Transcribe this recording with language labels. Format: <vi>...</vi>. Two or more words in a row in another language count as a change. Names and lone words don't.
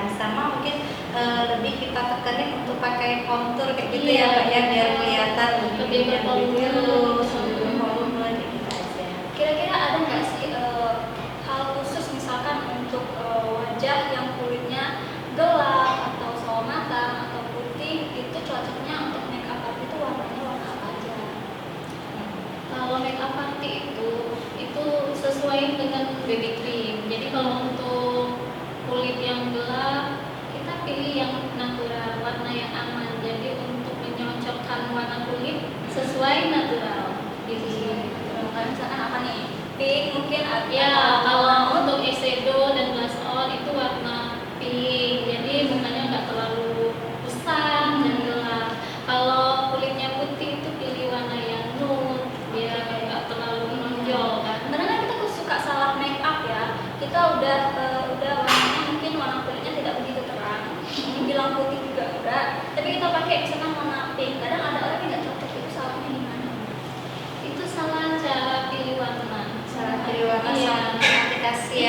<id>Sama mungkin lebih kita tekanin untuk pakai contour kayak gitu ya Mbak ya, biar kelihatan Lebih bervolume. bervolume kayak gitu aja. Kira-kira ada nggak sih hal khusus misalkan untuk wajah yang kulitnya gelap atau sawo matang atau putih itu cocoknya untuk</id> <en>make up party</en> <id>itu warnanya warna apa aja? Kalau</id> <en>make up party</en> <id>itu sesuai dengan</id> <en>baby cream.</en> <id>Jadi kalau untuk kulit yang gelap kita pilih yang natural, warna yang aman. Jadi untuk menyocokkan warna kulit sesuai natural. Gitu. Misalkan apa nih? Pink mungkin Ya, kalau untuk eyeshadow dan</id> <en>blush on</en> <id>itu warna pink. Jadi mukanya nggak terlalu kusam dan gelap. Kalau kulitnya putih itu pilih warna yang nude biar nggak terlalu menonjol kan. kadang kan kita suka salah</id> <en>make up</en> <id>ya. Kita udah warnanya mungkin warna kulitnya tidak begitu terang. Dibilang putih juga enggak. Tapi kita pakai misalkan warna pink. Kadang ada orang yang nggak cocok, itu salahnya di mana? Itu salah cara pilih warna. Cara pilih warna Iya. sama aplikasi ya</id>